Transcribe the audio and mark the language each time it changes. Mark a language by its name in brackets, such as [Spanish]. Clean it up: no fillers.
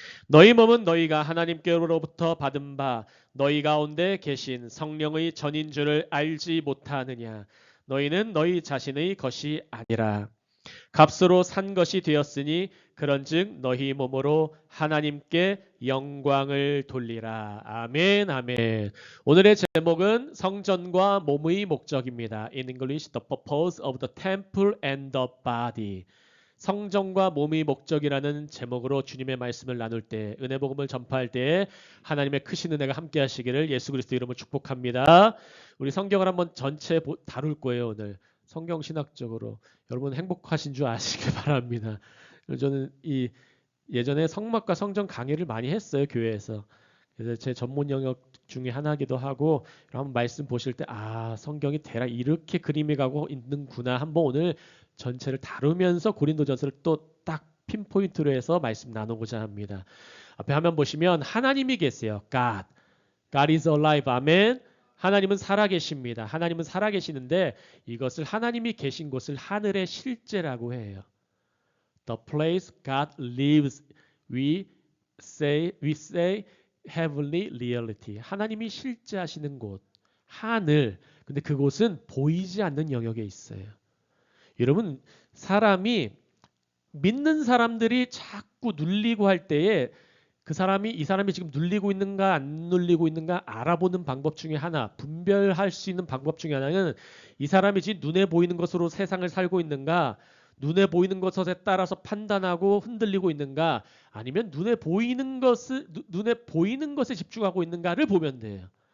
[Korean] 너희 몸은 너희가 하나님께로부터 받은 바 너희 가운데 계신 성령의 전인 줄을 알지 못하느냐. 너희는 너희 자신의 것이 아니라 값으로 산 것이 되었으니 그런즉 너희 몸으로 하나님께 영광을 돌리라. 아멘, 아멘. 오늘의 제목은 성전과 몸의 목적입니다. [English] In English, the purpose of the temple and the body. [Korean] 성전과 몸의 목적이라는 제목으로 주님의 말씀을 나눌 때, 은혜 복음을 전파할 때 하나님의 크신 은혜가 함께 하시기를 예수 그리스도 이름으로 축복합니다. 우리 성경을 한번 전체 다룰 거예요, 오늘. 성경 신학적으로. 여러분 행복하신 줄 아시길 바랍니다. 저는 예전에 성막과 성전 강의를 많이 했어요, 교회에서. 그래서 제 전문 영역 중에 하나기도 하고, 한번 말씀 보실 때 성경이 대략 이렇게 그림이 가고 있는구나. 한번 오늘 전체를 다루면서 고린도전서를 또 딱 핀포인트로 해서 말씀 나누고자 합니다. 앞에 화면 보시면 하나님이 계세요. [English] God. God is alive. 아멘. [Korean] 하나님은 살아계십니다. 하나님은 살아계시는데 이것을 하나님이 계신 곳을 하늘의 실제라고 해요. [English] The place God lives, we say heavenly reality. [Korean] 하나님이 실제하시는 곳, 하늘. 근데 그곳은 보이지 않는 영역에 있어요. 여러분, 사람이 믿는 사람들이 자꾸 눌리고 할 때에 이 사람이 지금 눌리고 있는가 안 눌리고 있는가 알아보는 방법 중에 하나, 분별할 수 있는 방법 중에 하나는 이 사람이 지금 눈에 보이는 것으로 세상을 살고 있는가, 눈에 보이는 것에 따라서 판단하고 흔들리고 있는가, 아니면 눈에 보이는 것에 집중하고 있는가를 보면 돼요.